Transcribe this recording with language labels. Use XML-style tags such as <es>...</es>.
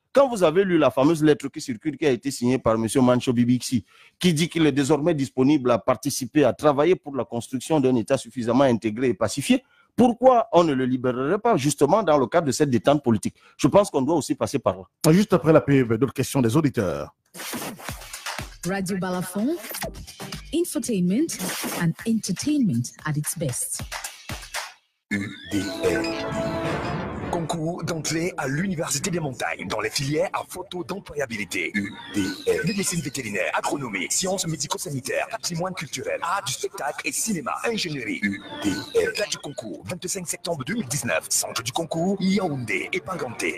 <fr>Quand vous avez lu la fameuse lettre qui circule, qui a été signée par M. Mancho Bibixi, qui dit qu'il est désormais disponible à participer, à travailler pour la construction d'un État suffisamment intégré et pacifié, pourquoi on ne le libérerait pas justement dans le cadre de cette détente politique? Je pense qu'on doit aussi passer par là. Juste après la pub, d'autres questions des auditeurs.</fr> <en>Radio Balafon, infotainment and entertainment at its best.</en> <fr>Concours d'entrée à l'Université des Montagnes dans les filières à photo d'employabilité. UDL. Médecine vétérinaire, agronomie, sciences médico-sanitaires, patrimoine culturel, art du spectacle et cinéma, ingénierie. UDL. Date du concours, 25 septembre 2019. Centre du concours, Yaoundé, Épinganté.</fr>